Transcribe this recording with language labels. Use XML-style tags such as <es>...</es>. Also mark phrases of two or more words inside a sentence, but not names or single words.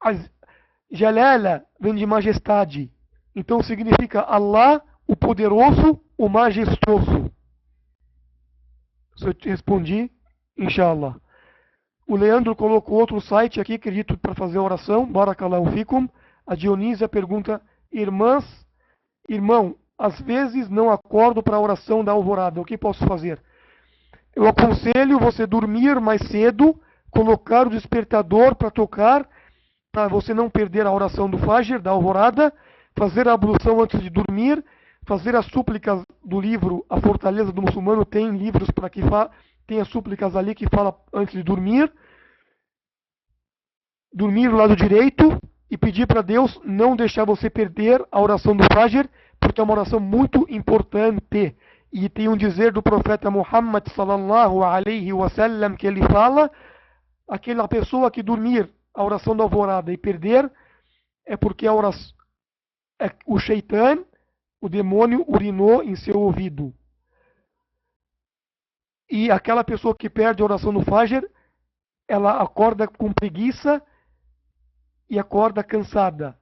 <pt>Jalala vem de majestade. Então significa Allah, o poderoso, o majestoso. Se eu te respondi, inshallah. O Leandro colocou outro site aqui, acredito, para fazer a oração.</pt> <ar>بارك الله فيكم.</ar> <pt>A Dionísia pergunta: irmão, às vezes não acordo para a oração da alvorada. O que posso fazer? Eu aconselho você dormir mais cedo, colocar o despertador para tocar, para você não perder a oração do Fajr, da alvorada, fazer a ablução antes de dormir, fazer as súplicas do livro A Fortaleza do Muçulmano. Tem livros para que tem as súplicas ali que fala antes de dormir. Dormir do lado direito e pedir para Deus não deixar você perder a oração do Fajr, porque é uma oração muito importante. E tem um dizer do profeta Muhammad</pt> <ar>صلى الله عليه وسلم</ar> <pt>que ele fala: aquela pessoa que dormir a oração da alvorada e perder, é porque o Shaitan, o demônio, urinou em seu ouvido. E aquela pessoa que perde a oração do Fajr, ela acorda com preguiça e acorda cansada.</pt>